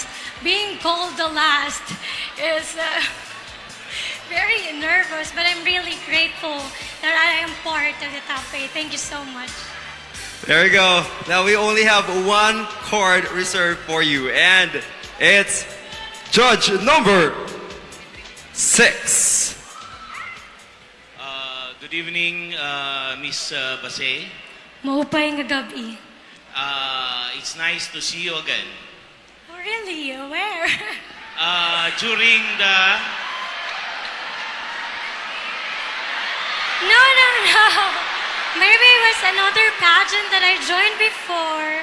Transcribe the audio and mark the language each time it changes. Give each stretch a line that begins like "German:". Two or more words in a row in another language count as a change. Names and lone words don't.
English: Being called the last is very nervous, but I'm really grateful that I am part of the top 8. Thank you so much. There you go. Now we only have one card reserved for you, and it's judge number 6. Good evening, Miss Basay.
Waray: Maupay nga gabi.
English: It's nice to see you again. Oh, really? Where? During the... No. Maybe it was another pageant that I joined before.